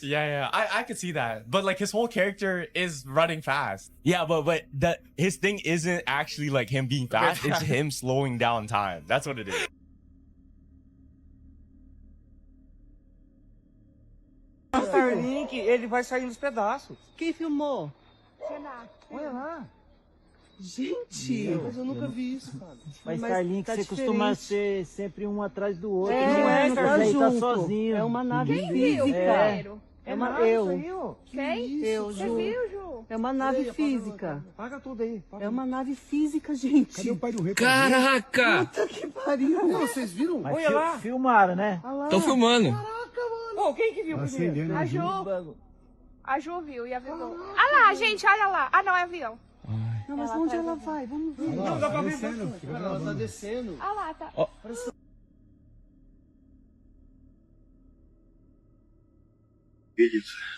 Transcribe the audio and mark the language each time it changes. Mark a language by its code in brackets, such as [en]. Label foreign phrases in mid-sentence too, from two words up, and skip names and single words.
[en] Yeah. I could see that. But like his whole character is running fast. Yeah, but his thing isn't actually like him being fast. It's him slowing down time. That's what it is. [pt] Starlink, ele vai sair nos pedaços. Quem filmou? Olha lá. Gente, mas eu nunca vi isso, Fábio. Mas Mas Starlink, tá você diferente. costuma ser sempre um atrás do outro. É, não é, não tá Starlink, tá junto. sozinho. É uma nave Quem física. viu É, é uma, nada eu. isso aí, ó. Quem? Eu, Você Ju. viu, Ju? É uma nave física. Paga tudo aí. É uma nave física, gente. Cadê o pai do rei? Caraca! Puta que pariu. Vocês viram? Mas Olha lá. Filmaram, né? Tão filmando. Pô, quem que viu primeiro? A Ju. A Ju viu e avisou. Ah lá, gente, olha lá. Ah, não, é avião. Não, mas onde ela vai? Vamos ver. Não, dá pra ver. Ela tá descendo. Ah lá, tá. [ru] Видится.